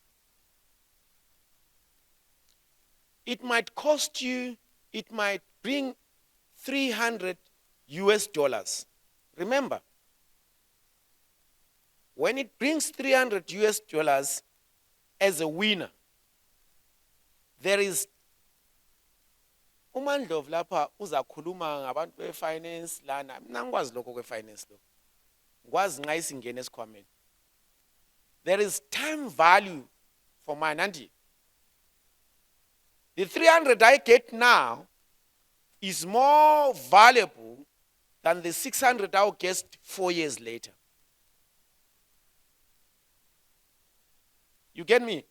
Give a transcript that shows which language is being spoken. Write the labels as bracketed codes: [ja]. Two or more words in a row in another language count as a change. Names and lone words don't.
[en] It might cost you, it might bring $300 US. Remember, when it brings $300 US as a winner, there is [nd] uMandlovu lapha uzakhuluma ngabantu befinance lana. Mina ngikwazi lokho kwefinance lo. Ngikwazi nxa isingena esikhwameni. [en] There is time value for mine, Andy. The 300 I get now is more valuable than the 600 I'll get 4 years later. You get me?